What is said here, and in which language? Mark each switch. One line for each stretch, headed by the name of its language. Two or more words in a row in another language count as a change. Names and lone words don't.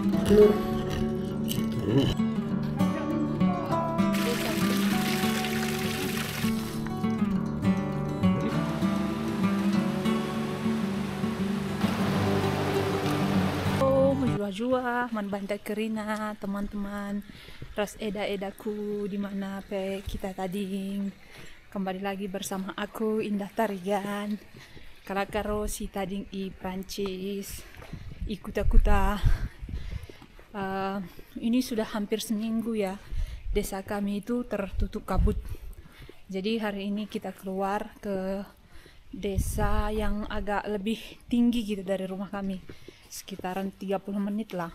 Batak Karo: telur. Jua man bantai kerina teman-teman ras eda-edaku dimana pe kita tadi
Indonesian: kembali lagi bersama aku
Batak Karo: Indah Tarigan kalakaro si tading i Prancis ikuta-kuta.
Indonesian: Ini sudah hampir seminggu ya, desa kami itu tertutup kabut. Jadi hari ini kita keluar ke desa yang agak lebih tinggi gitu dari rumah kami, sekitaran 30 menit lah.